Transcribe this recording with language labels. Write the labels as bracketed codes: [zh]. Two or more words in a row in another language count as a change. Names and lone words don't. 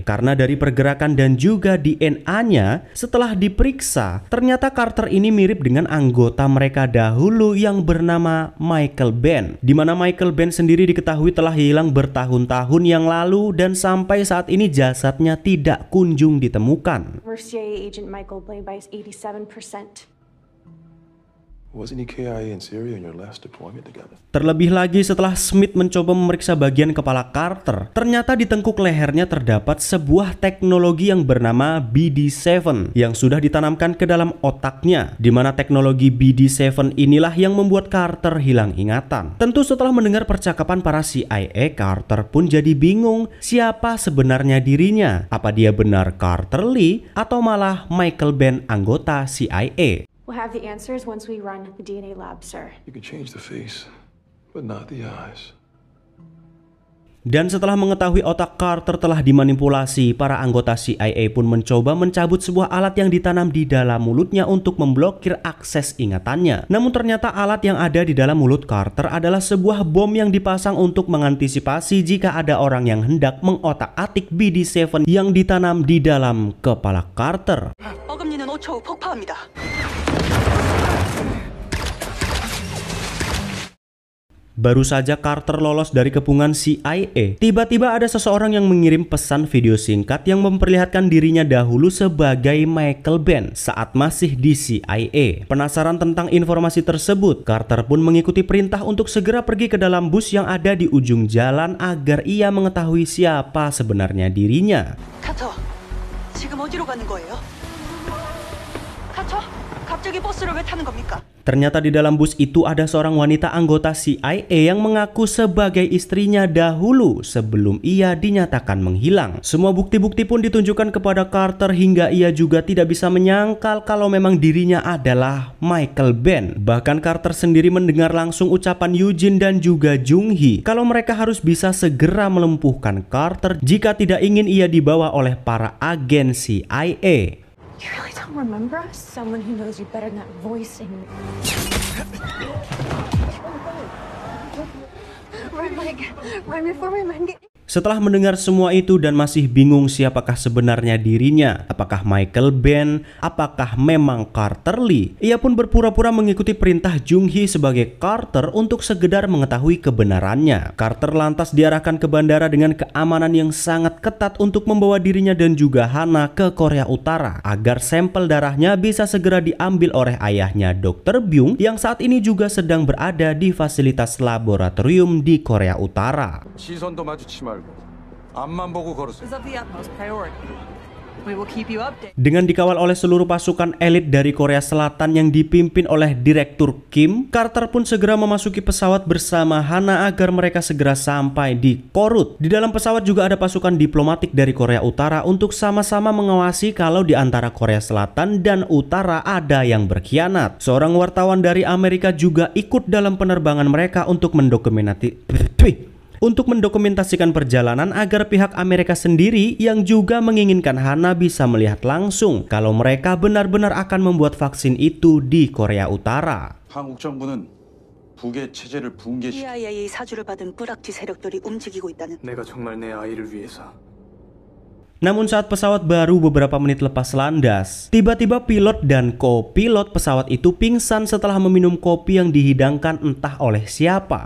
[id] Karena dari pergerakan dan juga DNA-nya, setelah diperiksa, ternyata Carter ini mirip dengan anggota mereka dahulu yang bernama Michael Benn, di mana Michael Benn sendiri diketahui telah hilang bertahun-tahun yang lalu dan sampai saat ini jasadnya tidak kunjung ditemukan. [en] CIA agent Michael Blaine buys 87%. Wasn't he KIA in Syria in your last deployment together? [id] Terlebih lagi setelah Smith mencoba memeriksa bagian kepala Carter, ternyata di tengkuk lehernya terdapat sebuah teknologi yang bernama BD7 yang sudah ditanamkan ke dalam otaknya, di mana teknologi BD7 inilah yang membuat Carter hilang ingatan. Tentu setelah mendengar percakapan para CIA, Carter pun jadi bingung siapa sebenarnya dirinya. Apa dia benar Carter Lee atau malah Michael Benn anggota CIA? [en] We'll have the answers once we run the DNA lab, sir. You can change the face, but not the eyes. [id] Dan setelah mengetahui otak Carter telah dimanipulasi, para anggota CIA pun mencoba mencabut sebuah alat yang ditanam di dalam mulutnya untuk memblokir akses ingatannya. Namun ternyata alat yang ada di dalam mulut Carter adalah sebuah bom yang dipasang untuk mengantisipasi jika ada orang yang hendak mengotak-atik BD7 yang ditanam di dalam kepala Carter. [ko] 어금니는 5초 후 폭파합니다. [id] Baru saja Carter lolos dari kepungan CIA, tiba-tiba ada seseorang yang mengirim pesan video singkat yang memperlihatkan dirinya dahulu sebagai Michael Benn saat masih di CIA. Penasaran tentang informasi tersebut, Carter pun mengikuti perintah untuk segera pergi ke dalam bus yang ada di ujung jalan agar ia mengetahui siapa sebenarnya dirinya. [ko] 카터, 지금 어디로 가는 거예요? 카터, 갑자기 버스를 왜 타는 겁니까? [id] Ternyata di dalam bus itu ada seorang wanita anggota CIA yang mengaku sebagai istrinya dahulu sebelum ia dinyatakan menghilang. Semua bukti-bukti pun ditunjukkan kepada Carter hingga ia juga tidak bisa menyangkal kalau memang dirinya adalah Michael Benn. Bahkan Carter sendiri mendengar langsung ucapan Yoo-jin dan juga Jung-hee kalau mereka harus bisa segera melumpuhkan Carter jika tidak ingin ia dibawa oleh para agen CIA. [en] You really don't remember us? Someone who knows you better than that voice in... Run, Mike. Run before my men get... [id] Setelah mendengar semua itu dan masih bingung siapakah sebenarnya dirinya, apakah Michael Benn, apakah memang Carter Lee, ia pun berpura-pura mengikuti perintah Jung-hee sebagai Carter untuk sekedar mengetahui kebenarannya. Carter lantas diarahkan ke bandara dengan keamanan yang sangat ketat untuk membawa dirinya dan juga Hana ke Korea Utara agar sampel darahnya bisa segera diambil oleh ayahnya Dr. Byung yang saat ini juga sedang berada di fasilitas laboratorium di Korea Utara. [ko] 시선도 마주치지 말고 앞만 보고 걸으세요. [en] The utmost priority. We will keep you updated. [id] Dengan dikawal oleh seluruh pasukan elit dari Korea Selatan yang dipimpin oleh Direktur Kim, Carter pun segera memasuki pesawat bersama Hana agar mereka segera sampai di Korut. Di dalam pesawat juga ada pasukan diplomatik dari Korea Utara untuk sama-sama mengawasi kalau di antara Korea Selatan dan Utara ada yang berkhianat. Seorang wartawan dari Amerika juga ikut dalam penerbangan mereka untuk mendokumentasikan perjalanan agar pihak Amerika sendiri yang juga menginginkan Hana bisa melihat langsung kalau mereka benar-benar akan membuat vaksin itu di Korea Utara. [ko] 한국 정부는 북의 체제를 붕괴시. CIA 사주를 받은 뿌락지 세력들이 움직이고 있다는. 내가 정말 내 아이를 위해서. [id] Namun saat pesawat baru beberapa menit lepas landas, tiba-tiba pilot dan co-pilot pesawat itu pingsan setelah meminum kopi yang dihidangkan entah oleh siapa.